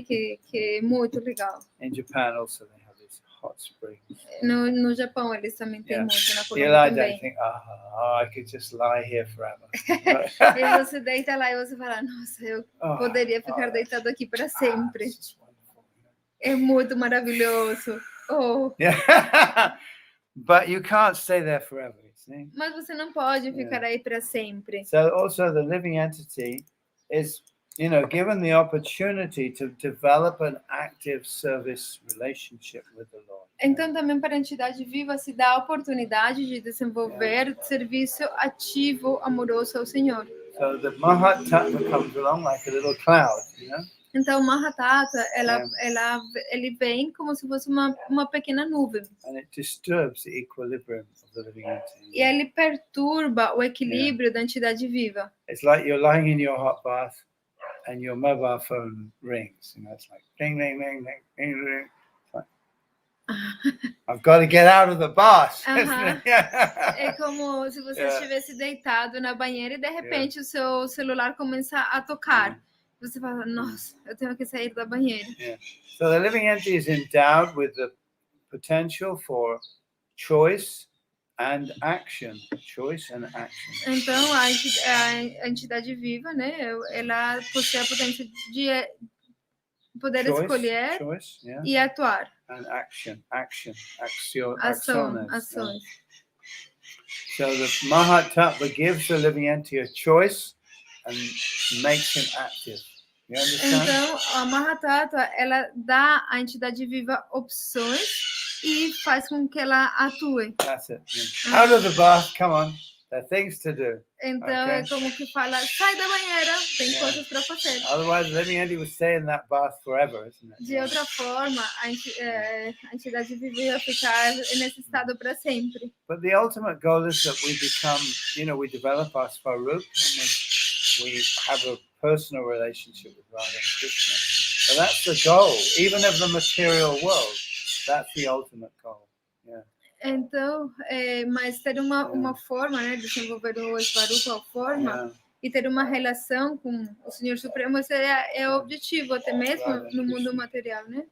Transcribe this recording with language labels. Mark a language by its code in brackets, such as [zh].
[pt] Que é muito legal. [en] In Japan also they have these hot springs. [pt] No Japão eles também têm muito, na Colômbia [en] you lie [pt] também. [en] down and think, I could just lie here forever. [pt] E você deita lá e você fala, nossa, eu poderia ficar deitado aqui para sempre. É muito maravilhoso. [en] Yeah. But you can't stay there forever, you see? [pt] Mas você não pode ficar aí para sempre. [en] So also the living entity is, given the opportunity to develop an active service relationship with the Lord. [pt] Então também para a entidade viva se dá a oportunidade de desenvolver serviço ativo, amoroso ao Senhor. [en] So the Mahatma comes along like a little cloud, [pt] Então o Mahatata, ele vem como se fosse uma pequena nuvem. [en] And it disturbs the equilibrium of the living entity. [pt] E ele perturba o equilíbrio da entidade viva. [en] It's like you're lying in your hot bath and your mobile phone rings. It's like ding, ding, ding, ding, ding, ding. It's like, I've got to get out of the bath. [pt] É como se você estivesse deitado na banheira e de repente o seu celular começa a tocar. Você fala, nossa, eu tenho que sair da banheira. [en] So the living entity is endowed with the potential for choice and action. Choice and action. [pt] Então, a entidade viva, né, ela possui a potência de poder escolher e atuar. [en] And action. [pt] Ações. [en] So the Mahatattva gives the living entity a choice and makes him active. You understand? [pt] Então, a Mahatata, ela dá à entidade viva opções e faz com que ela atue. [en] That's it. Out of the bath, come on. There are things to do. [pt] Então [en] Okay. [pt] é como que fala, sai da banheira, tem coisas para fazer. [en] Otherwise, then you would stay in that bath forever, isn't it? [pt] De outra forma, a entidade vivia ficar nesse estado para sempre. [en] But the ultimate goal is that we become, we develop our Svarup and we have a personal relationship with Radha and Krishna. So that's the goal, even of the material world. That's the ultimate goal. Yeah. [pt] Então, mas ter uma forma, né, de desenvolver o Svarupa, a forma, e ter uma relação com o Senhor Supremo, esse é o objetivo, até mesmo no mundo material, né?